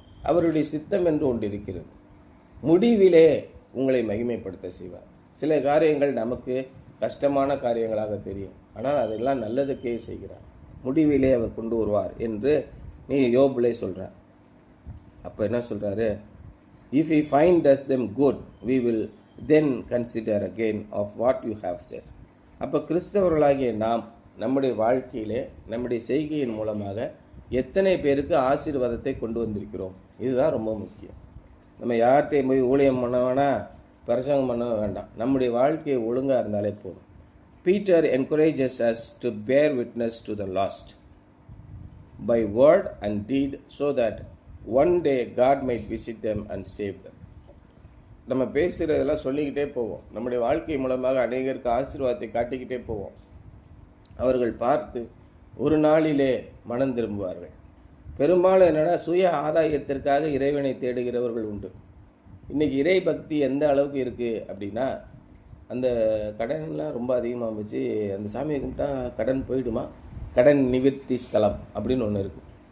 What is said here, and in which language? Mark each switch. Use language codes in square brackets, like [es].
[ta] அவருடைய சித்தம் என்று ஒன்று இருக்கிறது. முடிவிலே உங்களை மகிமைப்படுத்த செய்வார். சில காரியங்கள் நமக்கு கஷ்டமான காரியங்களாக தெரியும், ஆனால் அதெல்லாம் நல்லதுக்கே செய்கிறார். முடிவிலே அவர் கொண்டு வருவார் என்று நீ யோபிலே சொல்கிறார். அப்போ என்ன சொல்கிறாரு? [en] If we find us them good, we will then consider again of what you have said. [ta] அப்போ கிறிஸ்தவர்களாகிய நாம் நம்முடைய வாழ்க்கையிலே நம்முடைய செய்கையின் மூலமாக எத்தனை பேருக்கு ஆசீர்வாதத்தை கொண்டு வந்திருக்கிறோம்? இதுதான் ரொம்ப முக்கியம். நம்ம யார்கிட்டையும் போய் ஊழியம் பண்ண வேணாம், பிரசங்கம் பண்ண வேண்டாம். நம்முடைய வாழ்க்கையை ஒழுங்காக இருந்தாலே போதும். [en] Peter encourages us to bear witness to the lost by word and deed so that one day God might visit them and save them. [ta] நம்ம பேசுகிறதெல்லாம் சொல்லிக்கிட்டே போவோம். நம்முடைய வாழ்க்கை மூலமாக அநேகருக்கு ஆசீர்வாதத்தை காட்டிக்கிட்டே போவோம். அவர்கள் பார்த்து ஒரு நாளிலே மனம் திரும்புவார்கள். பெரும்பாலும் என்னென்னா சுய ஆதாயத்திற்காக இறைவனை தேடுகிறவர்கள் உண்டு. இன்றைக்கி இறை பக்தி எந்த அளவுக்கு இருக்குது அப்படின்னா, அந்த கடன்லாம் ரொம்ப அதிகமாக வச்சு அந்த சாமியை கும்பிட்டா கடன் போயிடுமா, கடன் நிவர்த்தி ஸ்தலம் அப்படின்னு ஒன்று இருக்குது.